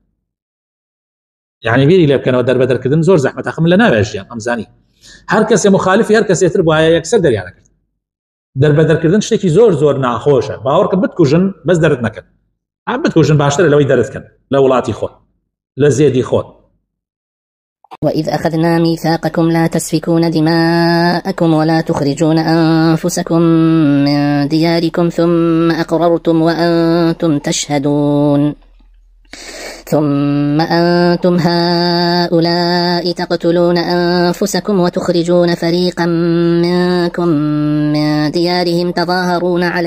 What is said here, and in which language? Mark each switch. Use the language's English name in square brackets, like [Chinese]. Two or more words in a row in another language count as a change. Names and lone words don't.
[Central Kurdish] یعنی بیری لێ بکەنەوە دەربەدەرکردن زۆر زەحمەتە، خەم لە ناوێ ژیان ئەمزانی هەر کەسێ مخالفی هەر کەسێتر وایە یەکسەر دەریانە کرد. دەربەدەرکردن شتێکی زۆر زۆر ناخۆشە، باوەڕکە بتکوژن بەس دەرت نەکەن، بتکوژن باشترە لەوەی دەرتکەن لە وڵاتی خۆت لە زێدی خۆت. [Arabic] وإذ أخذنا ميثاقكم لا تسفكون دماءكم ولا تخرجون أنفسكم من دياركم ثم أقررتم وأنتم تشهدون ثم أنتم هؤلاء تقتلون أنفسكم وتخرجون فريقا منكم من ديارهم تظاهرون